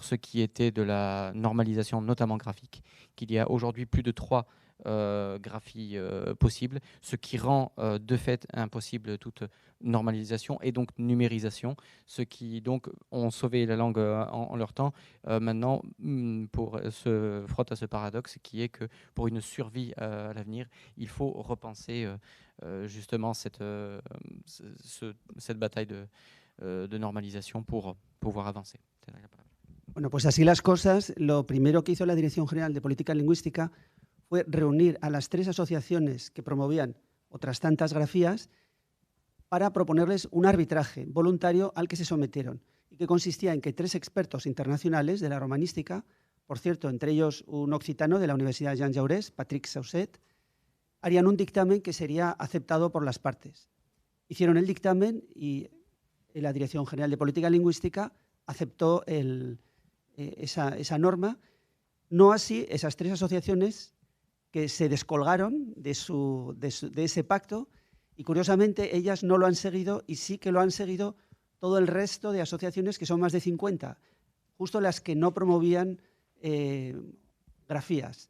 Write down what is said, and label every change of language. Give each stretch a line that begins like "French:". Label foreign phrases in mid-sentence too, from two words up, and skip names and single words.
French: ce qui était de la normalisation, notamment graphique, qu'il y a aujourd'hui plus de 3 graphies possibles, ce qui rend de fait impossible toute normalisation et donc numérisation, ceux qui donc ont sauvé la langue en leur temps, maintenant se frottent à ce paradoxe qui est que pour une survie à l'avenir, il faut repenser justement cette bataille de normalisation pour pouvoir avancer.
Spanish: Bueno, pues así las cosas, lo primero que hizo la Dirección General de Política Lingüística fue reunir a las 3 asociaciones que promovían otras tantas grafías para proponerles un arbitraje voluntario al que se sometieron y que consistía en que 3 expertos internacionales de la romanística, por cierto, entre ellos un occitano de la Universidad Jean Jaurès, Patrick Sausset, harían un dictamen que sería aceptado por las partes. Hicieron el dictamen y la Dirección General de Política Lingüística aceptó esa norma, no así esas 3 asociaciones que se descolgaron de ese pacto y, curiosamente, ellas no lo han seguido y sí que lo han seguido todo el resto de asociaciones, que son más de 50, justo las que no promovían grafías.